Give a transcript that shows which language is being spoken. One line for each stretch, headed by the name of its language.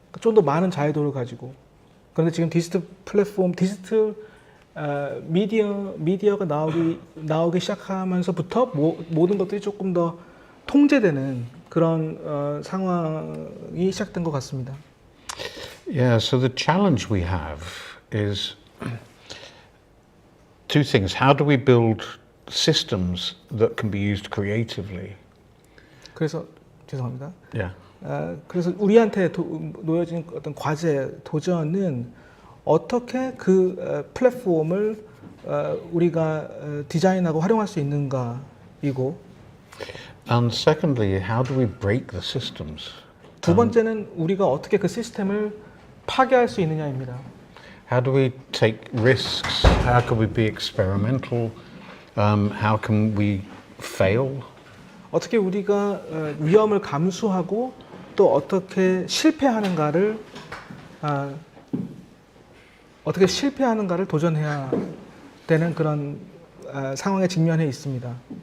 Korean: 좀 더 많은 자유도를 가지고. 그런데 지금 디지털 플랫폼, 디지털 미디어가 나오기 시작하면서부터 모든 것들이 조금 더 통제되는 그런 상황이 시작된 것 같습니다.
English: Yeah, so the challenge we have is two things. How do we build systems that can be used creatively?
Korean: 그래서 죄송합니다.
English: Yeah.
Korean: 그래서 우리한테 놓여진 어떤 과제, 도전은 어떻게 그 플랫폼을 우리가 디자인하고 활용할 수 있는가이고.
English: And secondly, how do we break the systems?
Korean: 두 번째는 우리가 어떻게 그 시스템을 파괴할 수 있느냐입니다.
English: How do we take risks? How can we be experimental? How can we fail?
Korean: 어떻게 우리가 위험을 감수하고 또 어떻게 실패하는가를 도전해야 되는 그런 상황에 직면해 있습니다.